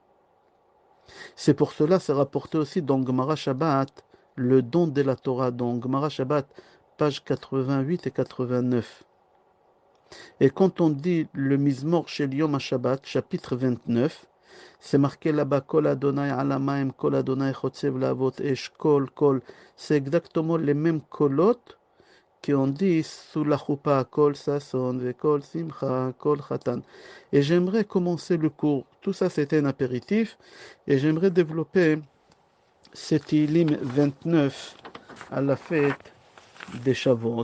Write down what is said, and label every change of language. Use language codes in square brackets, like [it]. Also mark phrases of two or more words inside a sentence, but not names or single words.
[fr] C'est pour cela, c'est rapporté aussi dans Gemara Shabbat, le don de la Torah, dans Gemara Shabbat, page 88 et 89. Et quand on dit le Mizmor Shel Yom HaShabbat, chapitre 29, c'est marqué là-bas, [he] קול ה' על המים קול ה' חוצב להבות אש קול. [fr] C'est exactement les mêmes kolotes qu'on dit sous la choupa, [he] קול ששון קול שמחה קול חתן. [fr] Et j'aimerais commencer le cours. Tout ça, c'était un apéritif. Et j'aimerais développer cet Ilim 29 à la fête des Shavuot.